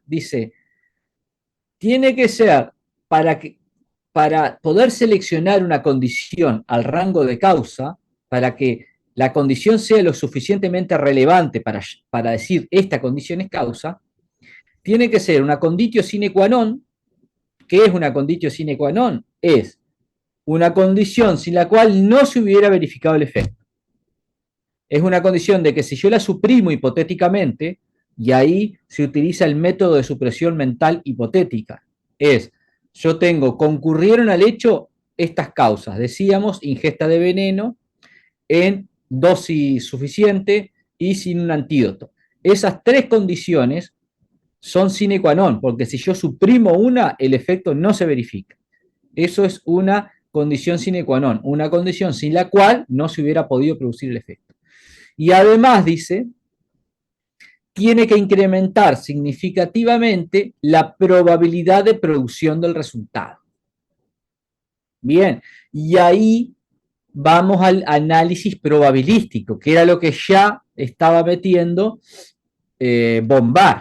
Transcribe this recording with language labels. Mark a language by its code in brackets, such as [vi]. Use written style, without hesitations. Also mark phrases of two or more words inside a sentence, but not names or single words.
[es] Dice, tiene que ser para poder seleccionar una condición al rango de causa, para que la condición sea lo suficientemente relevante para decir esta condición es causa, tiene que ser una [la] conditio sine qua non. [es] ¿Qué es una [la] conditio sine qua non? [es] Es una condición sin la cual no se hubiera verificado el efecto. Es una condición de que si yo la suprimo hipotéticamente, y ahí se utiliza el método de supresión mental hipotética, es, yo concurrieron al hecho estas causas, decíamos, ingesta de veneno en dosis suficiente y sin un antídoto. Esas tres condiciones son [la] sine qua non, [es] porque si yo suprimo una, el efecto no se verifica. Eso es una condición [la] sine qua non, [es] una condición sin la cual no se hubiera podido producir el efecto. Y además dice, tiene que incrementar significativamente la probabilidad de producción del resultado. Bien, y ahí vamos al análisis probabilístico, que era lo que ya estaba metiendo Bombard.